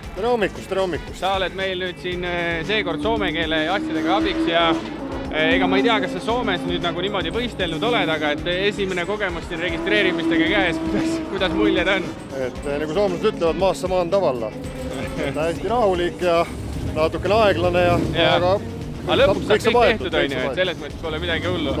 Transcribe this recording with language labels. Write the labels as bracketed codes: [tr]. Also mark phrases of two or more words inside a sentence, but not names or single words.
[et] Tere hommikust! Sa oled meil nüüd siin seekord soome keele asjadega abiks ja ega ma ei tea, kas sa Soomes nüüd nagu niimoodi võistelnud oled, aga et esimene kogemus siin registreerimistega käes, kuidas muljed on? Et nagu soomlased ütlevad, [fi] maassa maan tavalla. [et] Hästi rahulik ja natukene aeglane aga lõpuks saab kõik tehtud, et selles mõttes pole midagi hullu.